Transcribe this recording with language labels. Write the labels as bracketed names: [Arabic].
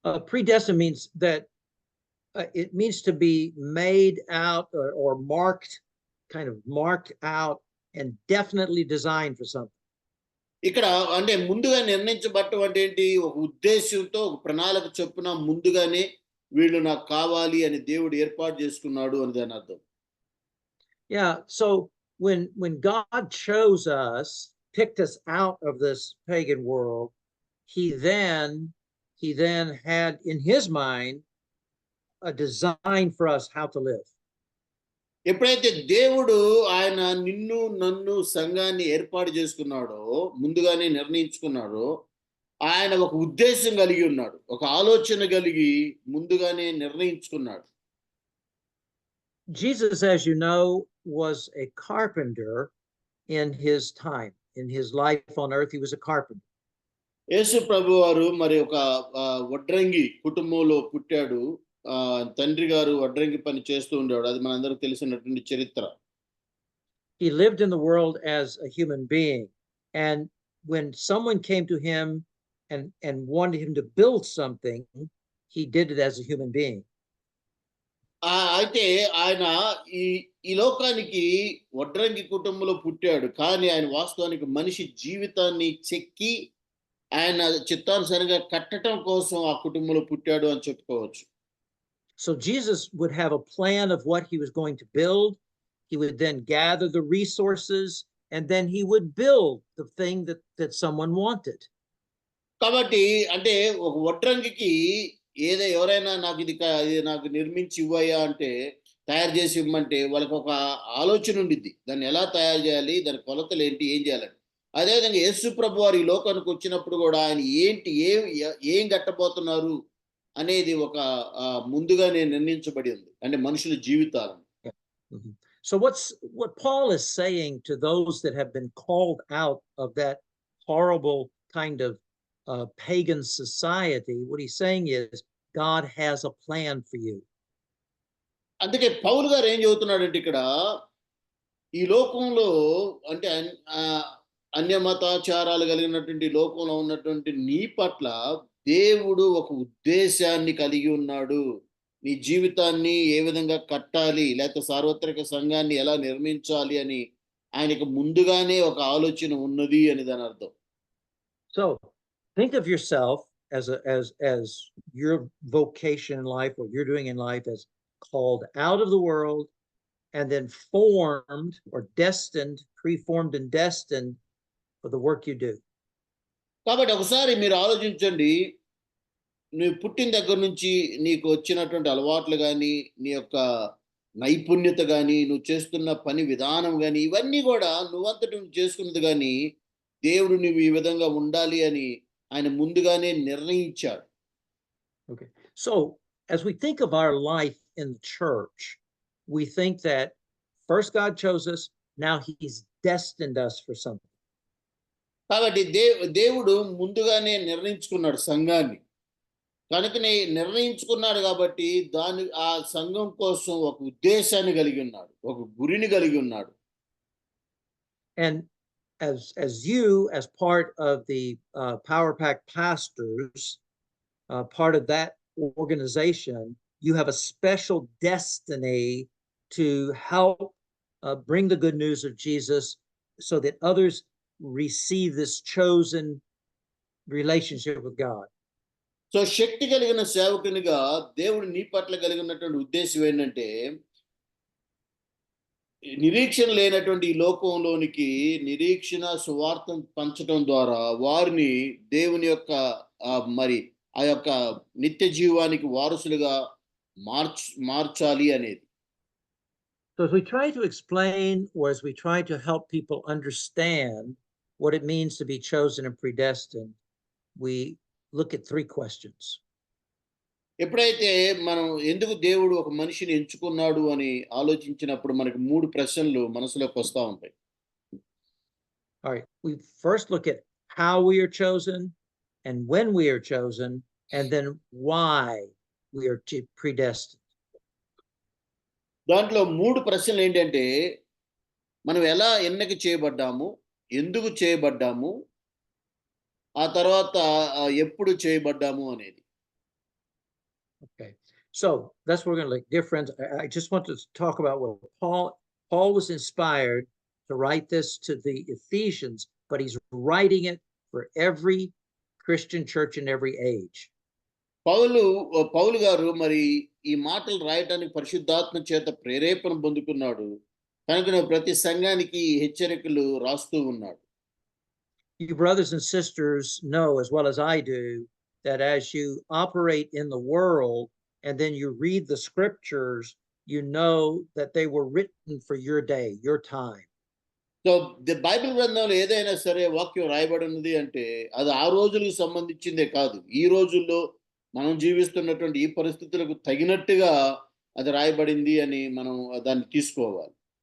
[English] Predestined means that it means to be made out or marked, kind of marked out and definitely designed for something. [Telugu] ఇక్కడ అంటే ముందుగా నిర్ణయించబడటం అంటే ఏంటి, ఒక ఉద్దేశంతో ఒక ప్రణాళిక చొప్పున ముందుగానే వీళ్ళు నాకు కావాలి అని దేవుడు ఏర్పాటు చేసుకున్నాడు అని దాని అర్థం. [English] Yeah, so when God chose us, picked us out of this pagan world, he then had in his mind a design for us how to live. [Telugu] ఎప్పుడైతే దేవుడు ఆయన నిన్ను నన్ను సంఘాన్ని ఏర్పాటు చేసుకున్నాడో, ముందుగానే నిర్ణయించుకున్నాడో, ఆయన ఒక ఉద్దేశం కలిగి ఉన్నాడు, ఒక ఆలోచన కలిగి ముందుగానే నిర్ణయించుకున్నాడు. [English] Jesus, as you know, was a carpenter in his time. In his life on earth, he was a carpenter. [Telugu] యేసు ప్రభు వారు మరి ఒక వడ్రంగి కుటుంబంలో పుట్టాడు. తండ్రి గారు వడ్రంగి పని చేస్తూ ఉండేవాడు. అది మనందరికీ తెలిసినటువంటి చరిత్ర. [English] He lived in the world as a human being, and when someone came to him and wanted him to build something, he did it as a human being. [Telugu] అయితే ఆయన ఈ లోకానికి వడ్రంగి కుటుంబంలో పుట్టాడు, కానీ ఆయన వాస్తవానికి మనిషి జీవితాన్ని చెక్కి ఆయన చిత్తానుసారంగా కట్టడం కోసం ఆ కుటుంబంలో పుట్టాడు అని చెప్పుకోవచ్చు. [English] So Jesus would have a plan of what he was going to build. He would then gather the resources, and then he would build the thing that someone wanted. [Telugu] కాబట్టి అంటే ఒక వడ్రంగికి ఎవరైనా నాకు నిర్మించి ఇవ్వయ్యా అంటే, తయారు చేసి ఇవ్వమంటే వాళ్ళకి ఒక ఆలోచన ఉండిద్ది, దాన్ని ఎలా తయారు చేయాలి, దాని కొలతలు ఏంటి, ఏం చేయాలని. అదేవిధంగా యేసు ప్రభు వారు ఈ లోకానికి వచ్చినప్పుడు కూడా ఆయన ఏంటి ఏం కట్టబోతున్నారు అనేది ఒక ముందుగానే నిర్ణయించబడి ఉంది, అంటే మనుషుల జీవితాలను. [English] So what Paul is saying to those that have been called out of that horrible kind of pagan society, what he's saying is God has a plan for you. [Telugu] అందుకే పౌలు గారు ఏం చెబుతున్నాడంటే, ఇక్కడ ఈ లోకంలో అంటే అన్యమతాచారాలు కలిగినటువంటి లోకంలో ఉన్నటువంటి నీ పట్ల దేవుడు ఒక ఉద్దేశాన్ని కలిగి ఉన్నాడు. నీ జీవితాన్ని ఏ విధంగా కట్టాలి, లేకపోతే సార్వత్రిక సంఘాన్ని ఎలా నిర్మించాలి అని ఆయనకు ముందుగానే ఒక ఆలోచన ఉన్నది అని దాని అర్థం. [English] So think of yourself as your vocation in life, what you're doing in life, as called out of the world and then formed or destined, preformed and destined for the work you do. [Telugu] కాబట్టి ఒకసారి మీరు ఆలోచించండి, నువ్వు పుట్టిన దగ్గర నుంచి నీకు వచ్చినటువంటి అలవాట్లు కానీ, నీ యొక్క నైపుణ్యత కానీ, నువ్వు చేస్తున్న పని విధానం కానీ, ఇవన్నీ కూడా నువ్వంతటి నువ్వు చేసుకున్నది కానీ, దేవుడు నువ్వు ఈ విధంగా ఉండాలి అని ఆయన ముందుగానే నిర్ణయించాడు. [English] Okay. So as we think of our life in the church, we think that first God chose us, now he's destined us for something. [Telugu] కాబట్టి దేవుడు ముందుగానే నిర్ణయించుకున్నాడు సంఘాన్ని, కనుకనే నిర్ణయించుకున్నాడు కాబట్టి ఆ సంఘం కోసం ఒక ఉద్దేశాన్ని కలిగి ఉన్నాడు, ఒక గురిని కలిగి ఉన్నాడు. [English] And as you, as part of the Power Pack pastors, part of that organization, you have a special destiny to help bring the good news of Jesus so that others receive this chosen relationship with God. [Telugu] So శక్తి కలిగిన సేవకునిగా దేవుడు నీ పట్ల కలిగినటువంటి ఉద్దేశం ఏంటంటే, నిరీక్షణ లేనటువంటి ఈ లోకంలోనికి నిరీక్షణ సువార్తం పంచడం ద్వారా వారిని దేవుని యొక్క మరి ఆ యొక్క నిత్య జీవానికి వారసులుగా మార్చాలి అనేది. [English] So as we try to explain, or as we try to help people understand what it means to be chosen and predestined, we look at 3 questions. [Telugu] ఎప్పుడైతే మనం ఎందుకు దేవుడు ఒక మనిషిని ఎంచుకున్నాడు అని ఆలోచించినప్పుడు మనకి 3 ప్రశ్నలు మనసులోకి వస్తూ ఉంటాయి. [English] All right, we first look at how we are chosen and when we are chosen, and then why we are predestined. [Telugu] దాంట్లో 3 ప్రశ్నలు ఏంటంటే, మనం ఎలా ఎన్నిక చేయబడ్డాము, ఎందుకు చేయబడ్డాము, ఆ తర్వాత ఎప్పుడు చేయబడ్డాము అనేది. [English] Okay, so that's what we're going to look. Dear friends, I just want to talk about what Paul was inspired to write this to the Ephesians, but he's writing it for every Christian church in every age. [Telugu] పౌలు గారు మరి ఈ మాటలు రాయటానికి పరిశుద్ధాత్మ చేత ప్రేరేపణ పొందుకున్నాడు కనుక ప్రతి సంఘానికి హెచ్చరికలు రాస్తూ ఉన్నాడు. [English] You brothers and sisters know as well as I do that as you operate in the world and then you read the scriptures, you know that they were written for your day, your time. [Telugu] So the Bible గ్రంథంలో ఏదైనా సరే వాక్యం రాయబడి ఉన్నది అంటే అది ఆ రోజులకు సంబంధించిందే కాదు, ఈ రోజుల్లో మనం జీవిస్తున్నటువంటి ఈ పరిస్థితులకు తగినట్టుగా అది రాయబడింది అని మనం దాన్ని తీసుకోవాలి.